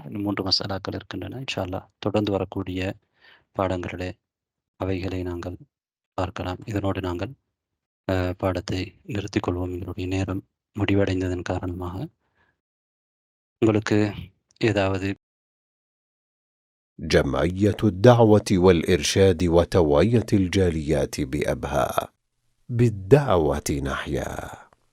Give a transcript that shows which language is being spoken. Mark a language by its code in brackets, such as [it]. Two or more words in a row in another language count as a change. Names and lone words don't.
[ta] 3 மஸ்அலாக்கள் இருக்கின்றன. [ar] إن شاء الله [ta] தொடர்ந்து வரக்கூடிய பாடங்களிலே அவைகளை நாங்கள் பார்க்கலாம். இதனோடு நாங்கள் பாடத்தை நிறுத்திக் கொள்வோம். எங்களுடைய நேரம் முடிவடைந்ததன் காரணமாக உங்களுக்கு ஏதாவது [ar] جمعية الدعوة والإرشاد وتوعية الجاليات بأبها، بالدعوة نحيا.